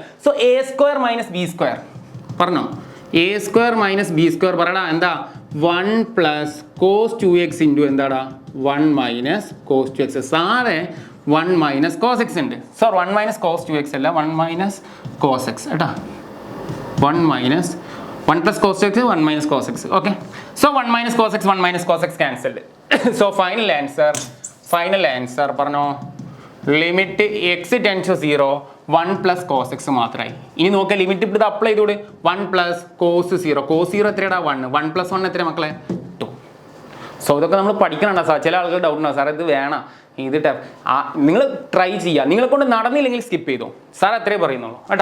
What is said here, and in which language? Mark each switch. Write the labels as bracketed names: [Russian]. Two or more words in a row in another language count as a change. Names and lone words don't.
[English] so a square minus b square [Malayalam] പറഞ്ഞോ, [English] a square minus b square [Malayalam] പറയടാ, എന്താ [English] 1 plus cos 2x into [Malayalam] എന്താടാ [English] 1 minus cos 2x. [Malayalam] സാറേ [English] 1 minus cos x [Malayalam] ഉണ്ട്. സോറി [English] 1 minus cos 2x [Malayalam] അല്ല, [English] 1 minus cos x [Malayalam] കേട്ടാ. [English] 1 minus 1 plus cos x 1 minus cos x. Okay, so 1 minus cos x 1 minus cos x cancelled. So final answer പറഞ്ഞോ, limit x tends to 0 1 plus cos x മാത്രമായി. [Malayalam] ഇനി നോക്കുക ലിമിറ്റ് ഇപ്പോൾ ഇത് അപ്ലൈ ചെയ്തോട്, [English] 1 plus cos 0, cos 0 [Malayalam] എത്രയാടാ 1, [English] 1 plus 1 [Malayalam] എത്ര മക്കളെ 2. സോ ഇതൊക്കെ നമ്മൾ പഠിക്കണുണ്ടോ സാർ, ചില ആളുകൾ ഡൗട്ട് ഉണ്ടാവും, സാർ ഇത് വേണം ഇത് നിങ്ങൾ ട്രൈ ചെയ്യുക, നിങ്ങളെ കൊണ്ട് നടന്നില്ലെങ്കിൽ സ്കിപ്പ് ചെയ്തോ, സാർ അത്രേ പറയുന്നുള്ളൂ കേട്ടാ.